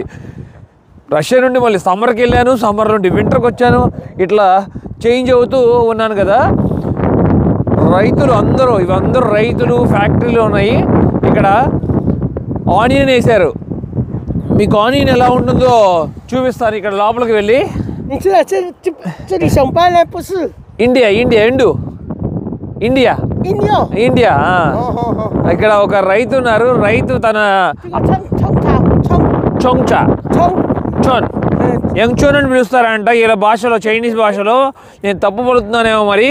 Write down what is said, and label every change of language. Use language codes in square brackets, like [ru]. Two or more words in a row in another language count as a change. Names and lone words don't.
[te] రష్యా నుండి మళ్ళీ సమ్మర్కి వెళ్ళాను, సమ్మర్ నుండి వింటర్కి వచ్చాను. ఇట్లా చేంజ్ అవుతూ ఉన్నాను కదా. ఇవందరూ రైతులు, ఫ్యాక్టరీలు ఉన్నాయి. ఇక్కడ ఆనియన్ వేశారు. మీకు ఆనియన్ ఎలా ఉంటుందో చూపిస్తాను. ఇక్కడ లోపలికి వెళ్ళి. [zh] 你知道这里上班呢不是 [te] ఇండియా ఇండియా ఇండియా. ఇక్కడ ఒక రైతు ఉన్నారు. రైతు తన చొంగ్చా చోన్ యంగ్చోన్ అని పిలుస్తారంట ఇలా భాషలో, చైనీస్ భాషలో. నేను తప్పు పలుకుతున్నానేమో మరి.